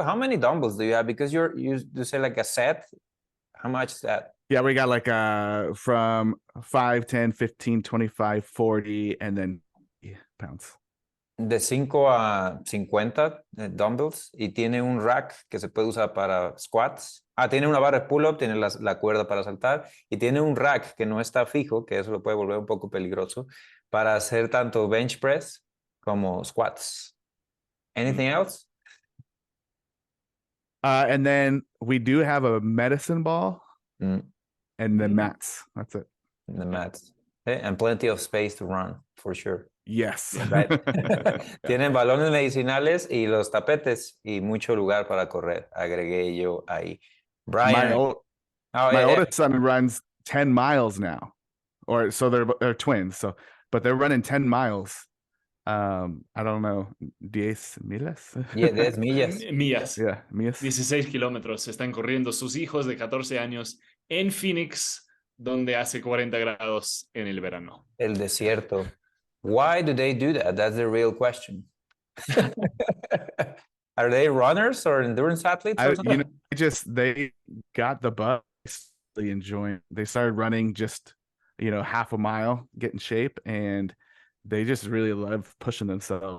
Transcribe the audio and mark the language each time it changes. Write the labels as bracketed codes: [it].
[en] How many dumbbells do you have? Because you say like a set. How much is that? Yeah, we got like from 5, 10, 15, 25, 40, and then pounds. [es] De 5 a 50 dumbbells, y tiene un rack que se puede usar para squats. Tiene una barra de pull-up, tiene la cuerda para saltar, y tiene un rack que no está fijo, que eso lo puede volver un poco peligroso, para hacer tanto bench press como squats. [en] Anything else? And then we do have a medicine ball and then mats. That's it. And the mats. And plenty of space to run, for sure. Yes. Right. [es] Tienen balones medicinales y los tapetes y mucho lugar para correr. Agregué yo ahí. Brian. [en] My oldest son runs 10 miles now. Or so they're twins. But they're running 10 miles. I don't know, 10 millas. Yeah, 10 millas. [es] Millas. Yeah, millas. 16 kilómetros están corriendo sus hijos de 14 años en Phoenix, donde hace 40 grados en el verano. El desierto. [en] Why do they do that? That's the real question. Are they runners or endurance athletes? They got the bug. They started running just, half a mile, get in shape, and they just really love pushing themselves.